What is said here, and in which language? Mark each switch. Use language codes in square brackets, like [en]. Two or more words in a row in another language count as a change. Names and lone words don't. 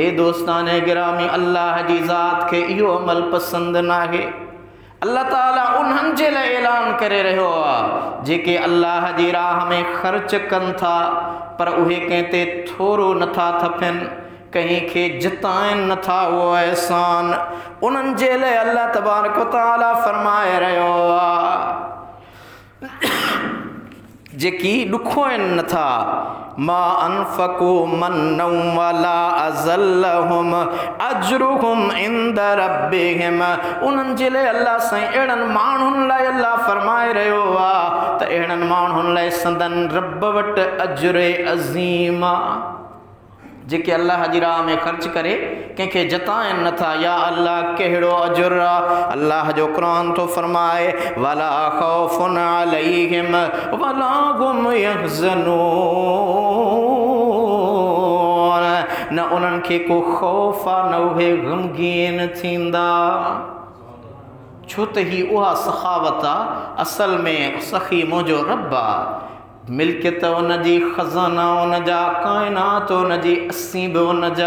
[sd] ए [ur] دوستان گرامی [sd] अल्लाह जी ज़ात खे इहो अमल पसंदि न आहे। अल्लाह ताला उन्हनि जे लाइ ऐलान करे रहियो आहे जेके अल्लाह जी राह में ख़र्च कनि था पर उहे कंहिं ते थोरो नथा थपनि, कहीं खे जिताइनि नथा उहो एहसान। उन्हनि जे लाइ [ar] الله تبارك و تعالى [sd] फरमाए रहियो आहे जेकी ॾुखोइनि नथा [ar] ما أنفقوا منا ولا أذى لهم أجرهم عند ربهم. [sd] उन्हनि जे लाइ अल्लाह साईं अहिड़नि माण्हुनि लाइ अल्लाह फरमाए रहियो आहे त अहिड़नि माण्हुनि लाइ संदन रब वटि [ar] أجر عظيم [sd] आहे जेके अल्लाह जी राह में ख़र्च करे कंहिंखे जताइनि नथा। [ar] يا الله [sd] कहिड़ो अजुर आहे। अल्लाह जो क़ुरान थो फरमाए [ar] ولا خوف عليهم ولا هم يحزنون. [sd] न उन्हनि खे को ख़ौफ़ आहे न उहे ग़मगीन थींदा, छो त ही उहा सखावत आहे असल में सखी मुंहिंजो रब आहे। मिल्कियत उनजी, ख़ज़ाना उनजा, काइनात उनजी, असीं बि उनजा।